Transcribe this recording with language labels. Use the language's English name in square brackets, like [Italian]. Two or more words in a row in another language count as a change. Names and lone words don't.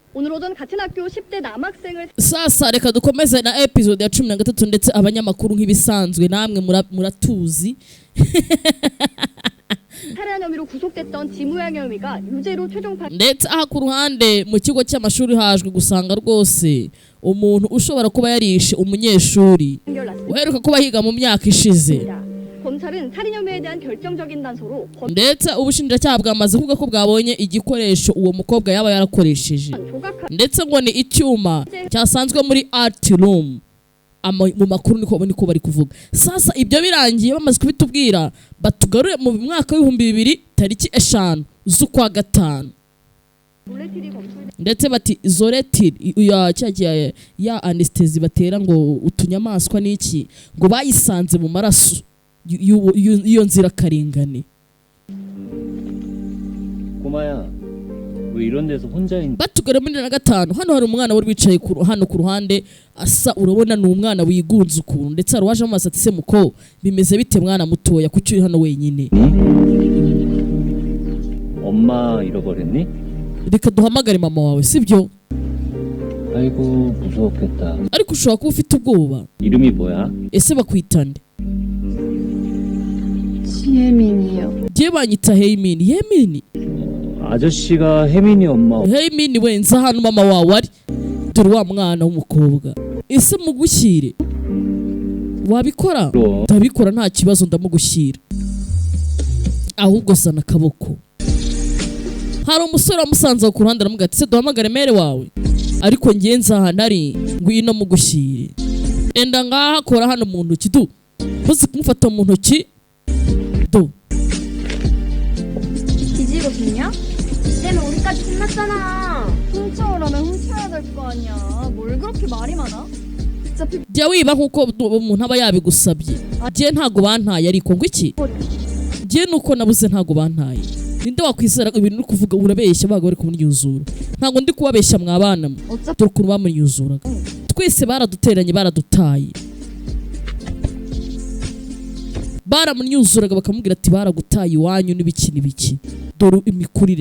[Korean] 오늘 오전 같은 학교 10대 남학생을 [Kinyarwanda] sasa reka dukomeze na episode ya 13 ndetse abanyamakuru nk'ibisanzwe namwe muratuzi [Korean] 살해한 혐의로 구속됐던 지무양 혐의가 유죄로 최종 판 [Kinyarwanda] ndetse aha ku ruhande mu kigo cy'amashuri hajwe gusanga rwose umuntu ushobora kuba yarishe umunyeshuri uheruka kuba higa mu myaka ishize. [Korean] 검찰은 살인 혐의에 대한 결정적인 단서로 [Kinyarwanda] ndetse ubushinjacyaha bwamaze kuvuga ko bwabonye igikoresho uwo mukobwa yaba yarakoresheje ndetse ngo ni icyuma cyasanzwe muri [English] art room [Kinyarwanda] mu makuru niko bari kuvuga. Sasa ibyo birangiye bamaze kubitubwira batugarure mu mwaka w'2000 tariki 5 z'ukwa gatanu ndetse bati zoretiri ya anesthesi batera ngo utunyamaswa n'iki ngo bayisanze mu maraso iyo nzira karengane. [Korean] 고마야 왜 이런 데서 혼자 있는 [Kinyarwanda] batugara muri na gatanu hano hari umwana wari wicaye hano ku ruhande asa urabona ni umwana wigunze ukuntu ndetse hari waje amaso ati se muko bimeze bite mwana mutoya kuki uri hano wenyine [Korean] 엄마 잃어버렸니? [Kinyarwanda] reka duhamagare mama wawe sibyo? [Korean] 아이고 무서웠겠다. [Kinyarwanda] ariko ushobora kuba ufite ubwoba. [Korean] 이름이 뭐야? [Kinyarwanda] ese bakwitande? [Korean] 혜민이요. [Kinyarwanda] je banyita Heimini. Heimini? [Korean] 아저씨가 혜민이 엄마. [Kinyarwanda] Heimini we nza hano mama wawe ari dore wa mwana w'umukobwa. ese mugushyire wabikora? ndabikora nta kibazo ndamugushyira ahubwo sana akaboko. hari umusore wamusanze ku ruhande aramuga ati se duhamagare mere wawe ariko ngenza aha nari ngwino mugushyire enda ngaha kora hano mu ntoki du uzi kumufata mu ntoki do [Korean] 뒤지거든요? 이제는 우리까지 끝났잖아. 훔쳐오라면 훔쳐야 될 거 아니야. 뭘 그렇게 말이 많아? [Kinyarwanda] jya wiba nk'uko umuntu aba yabigusabye. jye ntago bantaye ariko ngo iki jye nuko nabuze ntago bantaye. ninde wakwizera ibintu uri kuvuga urabeshya baga bari kumunyuzura. ntago ndi kubabeshya mwabana dore ukuntu bamunyuzuraga. twese baraduteranye baradutaye baramunyuzuraga bakamubwira ati baragutaye iwanyu n'ibiki dore imikurire.